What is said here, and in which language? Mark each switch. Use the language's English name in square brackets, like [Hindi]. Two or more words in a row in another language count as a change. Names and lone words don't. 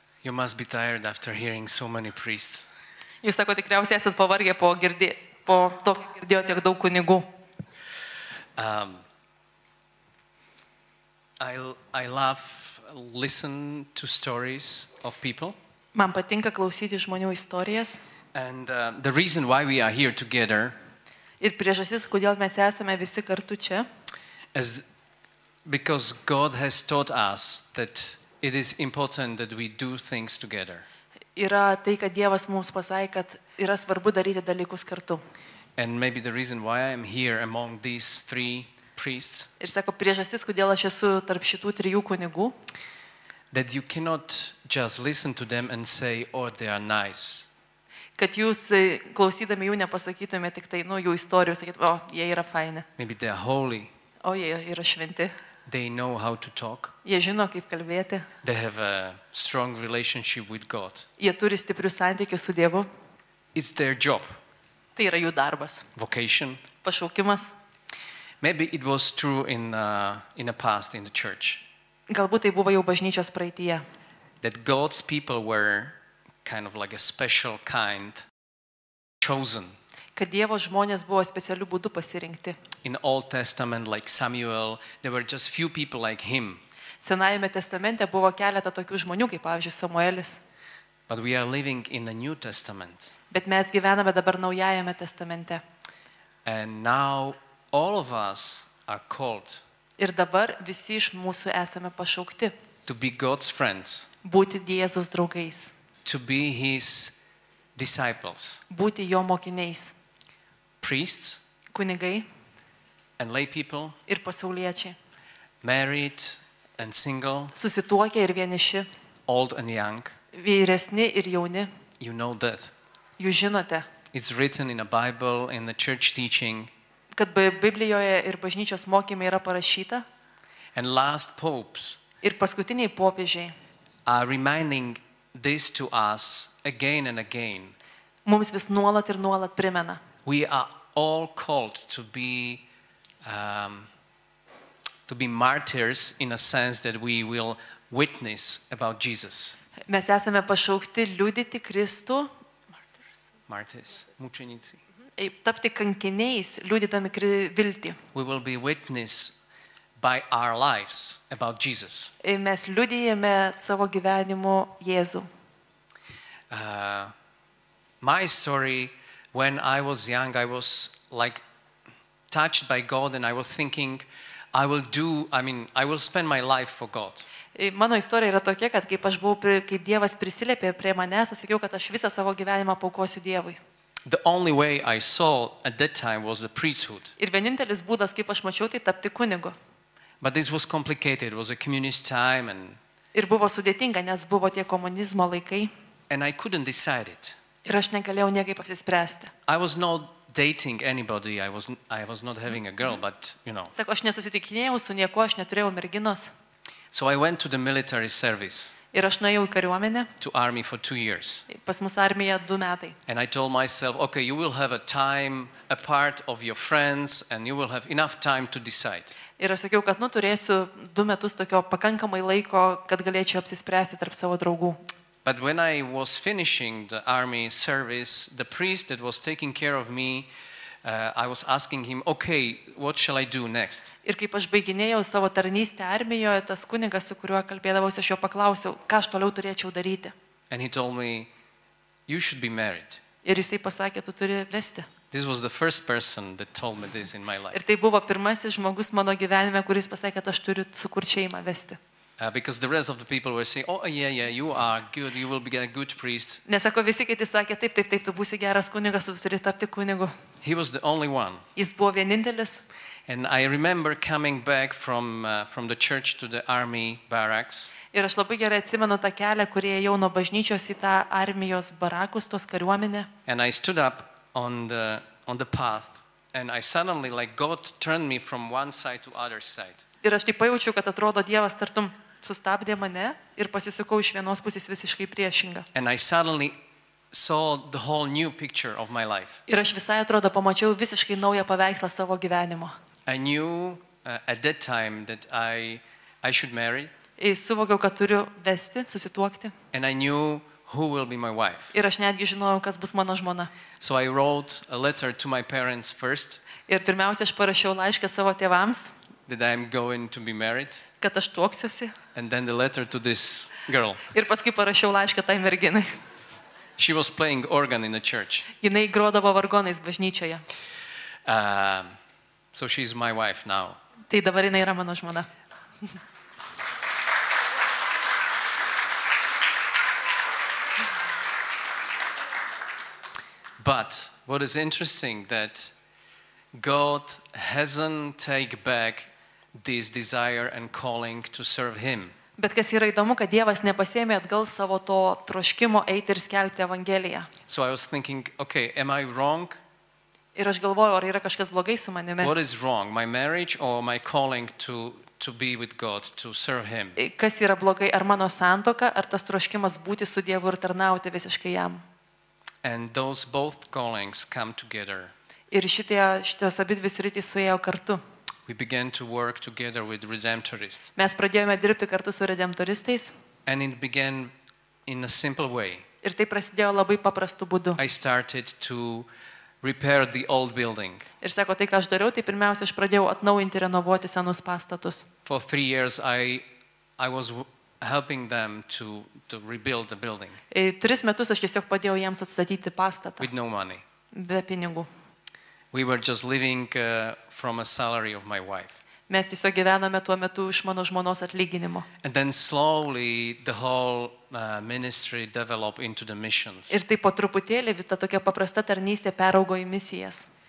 [English] You must be tired after hearing so many priests. [Lithuanian] Jūs sako, tikriausiai esat pavargę po to, kai girdėjo tiek daug kunigų. [English] I love listen to stories of people. [Lithuanian] Man patinka klausyti žmonių istorijas. [English] And the reason why we are here together [Lithuanian] Ir priežastis, kodėl mes esame visi kartu čia, [English] is because God has taught us that it is important that we do things together. [Lithuanian] yra tai, kad Dievas mums pasakė, kad yra svarbu daryti dalykus kartu. [English] And maybe the reason why I am here among these three priests, [Lithuanian] Ir sako, priežastis, kodėl aš esu tarp šitų 3 kunigų, [English] that you cannot just listen to them and say, oh, they are nice. [Lithuanian] kad jūs klausydami jų nepasakytumėte tik tai, jų istorijų, sakyt, o, jie yra faini, [English] Maybe they are holy. [Lithuanian] o, jie yra šventi, [English] They know how to talk. [Lithuanian] jie žino, kaip kalbėti, [English] They have a strong relationship with God. [Lithuanian] jie turi stiprius santykius su Dievu, [English] It's their job, [Lithuanian] tai yra jų darbas, [English] vocation. [Lithuanian] pašaukimas. [English] Maybe it was true in the past in the church, [Lithuanian] Galbūt tai buvo jau bažnyčios praeityje, [English] that God's people were kind of like a special kind, chosen. [Lithuanian] kad Dievo žmonės buvo specialių būdų pasirinkti. [English] In Old Testament, like Samuel, there were just few people like him. [Lithuanian] Senajame testamente buvo keletą tokių žmonių, kaip pavyzdžiui Samuelis, [English] But we are living in the New Testament. [Lithuanian] bet mes gyvename dabar Naujajame testamente. [English] And now all of us are called [Lithuanian] Ir dabar visi iš mūsų esame pašaukti [English] to be God's friends, [Lithuanian] būti Jėzaus draugais, [English] to be his disciples, [Lithuanian] būti jo mokiniais, [English] priests [Lithuanian] kunigai [English] and lay people, [Lithuanian] ir pasauliečiai, [English] married and single, [Lithuanian] susituokę ir vieniši, [English] old and young. [Lithuanian] vyresni ir jauni. [English] You know that. [Lithuanian] Jūs žinote, [English] It's written in the Bible, in the church teaching. [Lithuanian] kad Biblijoje ir bažnyčios mokymai yra parašyta [English] And last popes [Lithuanian] ir paskutiniai popiežiai [English] are reminding this to us again and again. [Lithuanian] mums vis nuolat ir nuolat primena. [English] We are all called to be martyrs in a sense that we will witness about Jesus. [Lithuanian] Mes esame pašaukti liudyti Kristų, [English] Martyrs, mučenici. [Lithuanian] tapti kankiniais, liudydami viltį. [English] We will be witness by our lives about Jesus. [Lithuanian] Mes liudijame savo gyvenimu Jėzų. [English] My story, when I was young, I was like touched by God and I was thinking, I will spend my life for God. [Lithuanian] Mano istorija yra tokia, kad kaip Dievas prisiliepė prie manęs, aš sakiau, kad aš visą savo gyvenimą paukosiu Dievui. [English] The only way I saw at that time was the priesthood. [Lithuanian] Ir vienintelis būdas, kaip aš mačiau, tai tapti kunigu. [English] But this was complicated. It was a communist time [Lithuanian] Ir buvo sudėtinga, nes buvo tie komunizmo laikai. [English] and I couldn't decide it. [Lithuanian] Ir aš negalėjau niekaip apsispręsti. [English] I was not dating anybody. I was not having a girl, but [Lithuanian] Sako, aš nesusitikinėjau su niekuo, aš neturėjau merginos. [English] So I went to the military service, [Lithuanian] Ir aš nuėjau į kariuomenę, [English] to army for 2 years. [Lithuanian] pas mus armija 2 metai. [English] And I told myself, okay, you will have a time apart of your friends and you will have enough time to decide. [Lithuanian] Ir aš sakiau, kad turėsiu 2 metus tokio pakankamai laiko, kad galėčiau apsispręsti tarp savo draugų. [English] But when I was finishing the army service, the priest that was taking care of me, I was asking him, okay, what shall I do next? [Lithuanian] Ir kaip aš baiginėjau savo tarnystę armijoje, tas kunigas, su kuriuo kalbėdavausi, aš jo paklausiau, ką aš toliau turėčiau daryti. [English] And he told me, you should be married. [Lithuanian] Ir jisai pasakė, tu turi vesti. [English] This was the first person that told me this in my life. [Lithuanian] Ir tai buvo pirmasis žmogus mano gyvenime, kuris pasakė, kad aš turiu sukurti šeimą vesti. [English] Because the rest of the people were saying, oh, yeah, you are good, you will be a good priest. [Lithuanian] Nesako, visi kiti sakė, taip, tu būsi geras kunigas, tu turi tapti kunigu. [English] He was the only one. [Lithuanian] Jis buvo vienintelis. [English] And I remember coming back from the church to the army barracks. [Lithuanian] Ir aš labai gerai atsimenu tą kelią, kurį ėjau nuo bažnyčios į tą armijos barakus, tos kariuomenę. [English] And I stood up on the path and I suddenly, like, God turned me from one side to other side. [Lithuanian] Ir aš taip pajaučiau, kad atrodo Dievas tartum sustabdė mane ir pasisukau iš vienos pusės visiškai priešingą. [English] And I suddenly saw the whole new picture of my life. [Lithuanian] Ir aš visai atrodo pamačiau visiškai naują paveikslą savo gyvenimo. [English] I knew at that time that I should marry. [Lithuanian] Suvokiau, kad turiu vesti, susituokti. [English] And I knew who will be my wife. [Lithuanian] Ir aš netgi žinojau, kas bus mano žmona. [English] So I wrote a letter to my parents first [Lithuanian] Ir pirmiausia, aš parašiau laišką savo tėvams, [English] that I'm going to be married, [Lithuanian] kad aš tuoksiuosi. [English] and then the letter to this girl. [Lithuanian] Ir paskui parašiau laišką tai merginai. [English] She was playing organ in the church. [Lithuanian] Jinai grodavo vargonais bažnyčioje. [English] So she's my wife now. [Lithuanian] Tai dabar jinai yra mano žmona. [English] But what is interesting that God hasn't taken back this desire and calling to serve Him. [Lithuanian] Bet kas yra įdomu, kad Dievas nepasėmė atgal savo to troškimo eiti ir skelbti Evangeliją. [English] So I was thinking, okay, am I wrong? [Lithuanian] Ir aš galvoju, ar yra kažkas blogai su manimi. [English] What is wrong, my marriage or my calling to be with God, to serve Him? [Lithuanian] Kas yra blogai, ar mano santuoka, ar tas troškimas būti su Dievu ir tarnauti visiškai jam. [English] And those both callings come together. [Lithuanian] Ir šitos abidvi sritys suėjo kartu. [English] We began to work together with Redemptorists. [Lithuanian] Mes pradėjome dirbti kartu su redemptoristais. [English] And it began in a simple way. [Lithuanian] Ir tai prasidėjo labai paprastu būdu. [English] I started to repair the old building. [Lithuanian] Ir sako, tai ką aš dariau, tai pirmiausia, aš pradėjau atnaujinti, renovuoti senus pastatus. [English] For 3 years I was helping them to rebuild the building [Lithuanian] 3 metus aš tiesiog padėjau jiems atstatyti pastatą. [English] with no money. [Lithuanian] Be pinigų. [English] We were just living from a salary of my wife. [Lithuanian] Mes tiesiog gyvename tuo metu iš mano žmonos atlyginimo. [English] And then slowly the whole ministry developed into the missions. [Lithuanian] Ir tai po truputėlį ta tokia paprasta tarnystė peraugo į misijas.